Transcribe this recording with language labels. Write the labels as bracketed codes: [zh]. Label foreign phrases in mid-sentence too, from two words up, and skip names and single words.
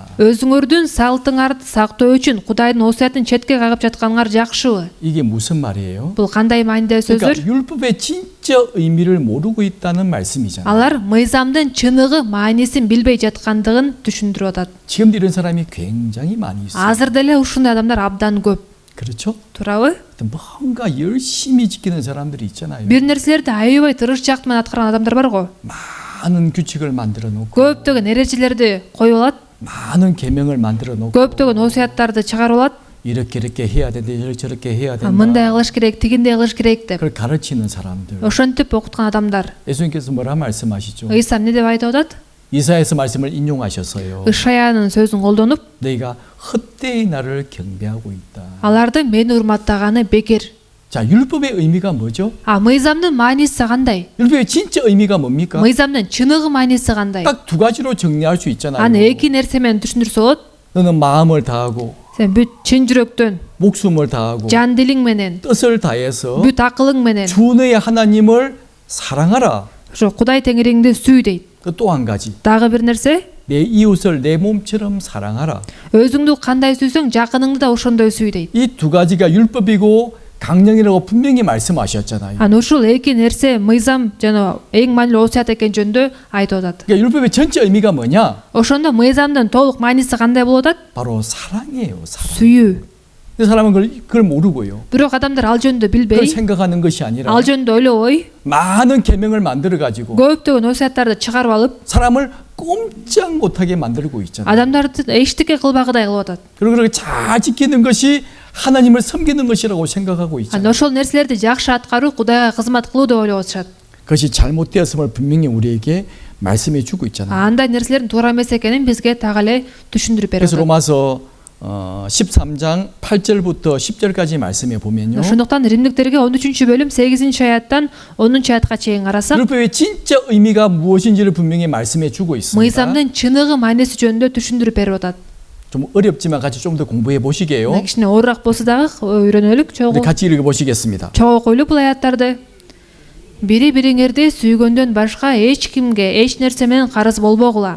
[ky] Өзүңөрдүн салттыңарды сактоо үчүн Кудайдын осуятын четке кагып жатканыңар жакшыбы? [ko] 이게 무슨 말이에요? [ky] Бул кандай маанидеги сөздөр? [ko] 그러니까 율법의 진짜 의미를 모르고 있다는 말씀이잖아요. [ky] Алар мыйзамдын чыныгы маанисин билбей жаткандыгын түшүндүрүп атат. [ko] 지금도 이런 사람이 굉장히 많이 있어요. [ky] Азыр деле ушундай адамдар абдан көп. [ko] 그렇죠? [ky] Туурабы? [ko] 뭔가 열심히 지키는 사람들이 있잖아요. [ky] Бир нерселерди аябай тырышчаактык менен аткарган адамдар бар го. [ko] 많은 규칙을 만들어 놓고 [ky] Көптөгөн эрежелерди коюп алат. [ko] 많은 계명을 만들어 놓고 [ky] Көптөгөн осуяттарды чыгарып алат. [ko] 이렇게 해야 된다, 저렇게 해야 된다. [ky] Мындай кылыш керек, тигиндей кылыш керек деп. [ko] 그걸 가르치는 사람들. [ky] Ошентип окуткан адамдар. [ko] 예수님께서 뭐라 말씀하시죠? [ky] Ыйса эмне деп айтып атат? [ko] 이사야서 말씀을 인용하셔서요. [ky] Ышаянын сөзүн колдонуп, [ko] 너희가 헛되이 나를 경배하고 있다. [ky] алардын мени урматтаганы бекер. [ko] 자, 율법의 의미가 뭐죠? [ky] мыйзамдын мааниси кандай? [ko] 율법의 진짜 의미가 뭡니까? [ky] мыйзамдын чыныгы мааниси кандай? [ko] 딱 두 가지로 정리할 수 있잖아요. [ky] Аны эки нерсе менен түшүндүрсө болот. [ko] 너는 마음을 다하고 [ky] Сен бүт чын жүрөктөн, [ko] 목숨을 다하고 [ky] жан дилиң менен, [ko] 뜻을 다해서 [ky] бүт акылың менен [ko] 주 너의 하나님을 사랑하라. [ky] ошо Кудай теңириңди сүй дейт. [ko] 또 한 가지. [ky] Дагы бир нерсе, [ko] 내 이웃을 내 몸처럼 사랑하라. [ky] өзүңдү кандай сүйсөң, жакыныңды да ошондой сүй дейт. [ko] 이 두 가지가 율법이고 강령이라고 분명히 말씀하셨잖아요. [ky] Аны ушул эки нерсе мыйзам жана эң маанилүү осуят экен жөнүндө айтып атат. [ko] 그러니까 율법의 전체 의미가 뭐냐? [ky] Ошондо мыйзамдын толук мааниси кандай болуп атат? [ko] 바로 사랑이에요. 사랑. [ky] Сүйүү. [ko] 근데 사람은 그걸 모르고요. [ky] Бирок адамдар ал жөнүндө [ko] 그걸 [ky] билбей, [ko] 생각하는 것이 아니라 [ky] ал жөнүндө ойлобой, [ko] 많은 계명을 만들어 가지고 [ky] көптөгөн осуяттарды чыгарып алып, [ko] 사람을 꼼짝 못하게 만들고 있잖아요. [ky] адамдарды эчтеке кылбагыдай кылып атат. [ko] 그리고 그렇게 잘 지키는 것이 하나님을 섬기는 것이라고 생각하고 있잖아요. [ky] Аны ошол нерселерди жакшы аткаруу Кудайга кызмат кылуу деп ойлоп атышат. [ko] 그것이 잘못되었음을 분명히 우리에게 말씀해 주고 있잖아요. [ky] Андай нерселердин туура эмес экенин бизге так эле түшүндүрүп берип [ko] 그래서 [ky] атат. [ko] 로마서 13장 8절부터 10절까지 말씀해 보면요. [ky] Ошондуктан Римдиктерге 13-бөлүм 8-аяттан 10-аятка чейин карасак, [ko] 율법의 진짜 의미가 무엇인지를 분명히 말씀해 주고 있습니다. [ky] мыйзамдын чыныгы мааниси жөнүндө түшүндүрүп берип атат. [ko] 좀 어렵지만 같이 좀 더 공부해 보시게요. [ky] Кичине оорураак болсо дагы үйрөнөлүк, [ko] 우리 같이 읽어 보시겠습니다. [ky] чогуу окуйлу бул аяттарды. Бири бириңерди сүйгөндөн башка эч кимге эч нерсе менен карыз болбогула.